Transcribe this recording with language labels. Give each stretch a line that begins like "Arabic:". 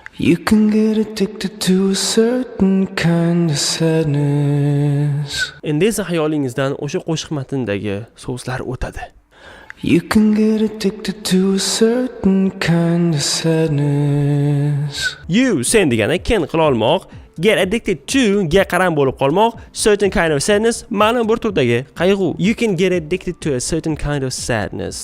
English: You can get addicted to a certain kind of sadness.
Uzbek: Endi esa xayolingizdan o'sha qo'shiq matnidagi so'zlar o'tadi.
English: You can get addicted to a certain kind of sadness.
Uzbek: You sen degani can qila olmoq,
English: get addicted to
Uzbek: ga qaram bo'lib qolmoq,
English: certain kind of sadness
Uzbek: ma'lum bir turdagi qayg'u.
English: You can get addicted to a certain kind of sadness.